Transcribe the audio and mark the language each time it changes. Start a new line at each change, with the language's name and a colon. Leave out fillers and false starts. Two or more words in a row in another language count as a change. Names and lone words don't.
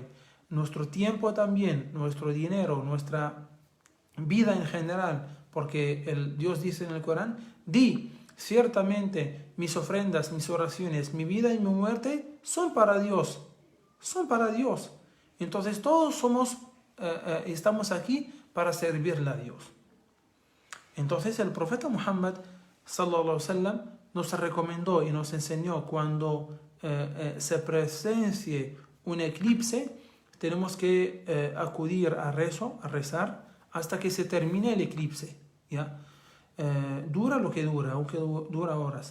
Spanish: Nuestro tiempo también, nuestro dinero, nuestra vida en general, porque Dios dice en el Corán, di, ciertamente mis ofrendas, mis oraciones, mi vida y mi muerte son para Dios. Entonces todos estamos aquí para servirle a Dios. Entonces el profeta Muhammad
Arabic: صلى الله عليه وسلم
Spanish: nos recomendó y nos enseñó cuando se presencie un eclipse, tenemos que acudir a rezar hasta que se termine el eclipse, ¿ya? Dura lo que dura, aunque dura horas.